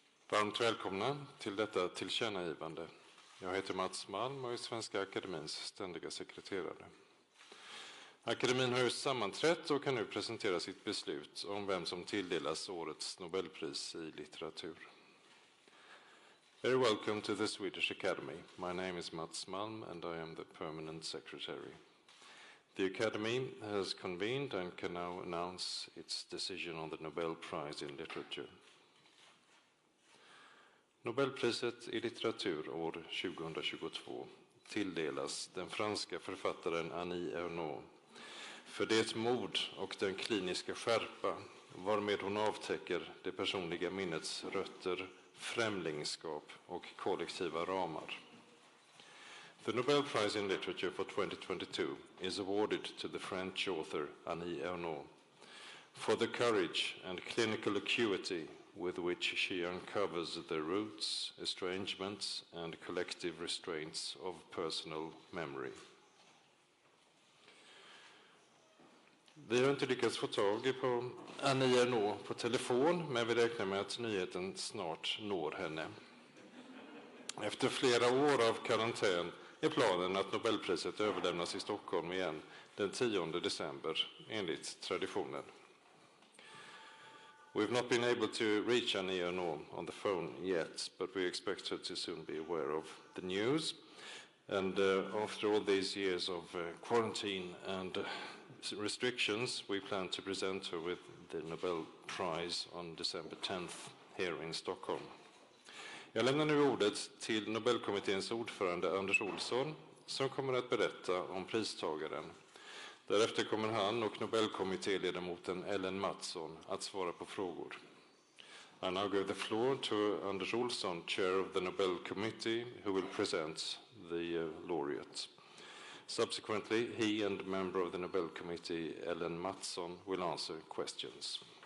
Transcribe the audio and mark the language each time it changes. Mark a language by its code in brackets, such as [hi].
[sv] Varmt välkomna till detta tillkännagivande. Jag heter Mats Malm och är Svenska Akademins ständiga sekreterare. Akademin har just sammanträtt och kan nu presentera sitt beslut om vem som tilldelas årets Nobelpris i litteratur. [en] Very welcome to the Swedish Academy. My name is Mats Malm and I am the permanent secretary. The Academy has convened and can now announce its decision on the Nobel Prize in Literature. [sv] Nobelpriset i litteratur år 2022 tilldelas den franska författaren Ernaux för det mod och den kliniska skärpa varmed hon avtäcker det personliga minnets rötter, främlingskap och kollektiva ramar. [en] The Nobel Prize in Literature for 2022 is awarded to the French author Ernaux for the courage and clinical acuity with which she uncovers the roots, estrangements and collective restraints of personal memory. [sv] Vi har inte lyckats få tag på Ernaux på telefon, men vi räknar med att nyheten snart når henne. Efter flera år av karantän är planen att Nobelpriset överlämnas i Stockholm igen den 10 december enligt traditionen. [en] We've not been able to reach Ernaux on the phone yet, but we expect her to soon be aware of the news. And after all these years of quarantine and restrictions, we plan to present her with the Nobel Prize on December 10th here in Stockholm. [sv] Jag lämnar nu ordet till Nobelkommitténs ordförande Anders Olsson som kommer att berätta om pristagaren. Därefter kommer han och Nobelkommittéledamoten Ellen Mattsson att svara på frågor. [en] I now give the floor to Anders Olsson, chair of the Nobel Committee, who will present the laureate. Subsequently, he and member of the Nobel Committee, Ellen Mattsson, will answer questions.